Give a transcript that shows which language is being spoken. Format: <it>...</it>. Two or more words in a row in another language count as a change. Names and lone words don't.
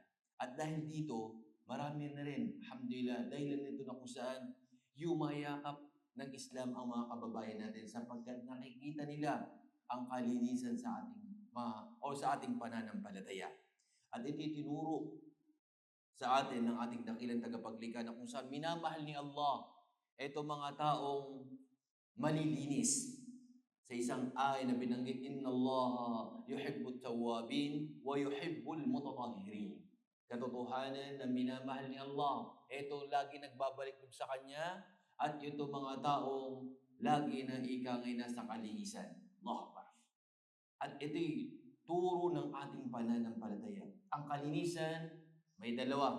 <tl>At dahil dito, marami na rin, alhamdulillah, dahil nito na kung saan yumayakap ng Islam ang mga kababayan natin sapagkat nakikita nila ang kalinisan sa ating pananampalataya. At ito tinuro sa atin ng ating dakilang tagapaglikha na kung saan minamahal ni Allah ito mga taong malilinis. Sa isang ay na binanggit,</tl> <ar>إن الله يحب التوابين ويحب المتطهرين.</ar> <tl>Katotohanan na minamahal ni Allah. Ito lagi nagbabalik sa Kanya at ito mga taong lagi na ikangay na sa kalinisan.</tl> <ar>الله أكبر.</ar> <tl>At ito'y turo ng ating pananampalataya. Ang kalinisan, may dalawa.</tl>